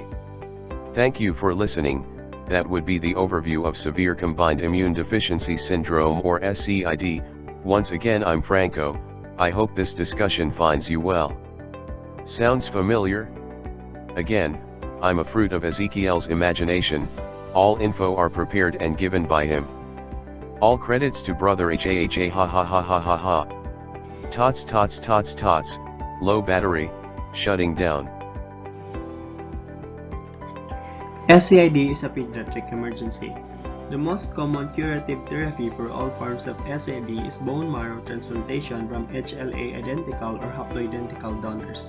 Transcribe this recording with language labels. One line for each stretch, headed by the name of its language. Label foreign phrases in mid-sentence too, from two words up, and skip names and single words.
English: Thank you for listening. That would be the overview of severe combined immune deficiency syndrome or SCID. Once again, I'm Franco. I hope this discussion finds you well. Sounds familiar? Again, I'm a fruit of Ezekiel's imagination. All info are prepared and given by him. All credits to brother HAHA ha ha ha ha ha ha. Tots tots tots tots, low battery, shutting down. SCID is a pediatric emergency. The most common curative therapy for all forms of SCID is bone marrow transplantation from HLA identical or haploidentical donors.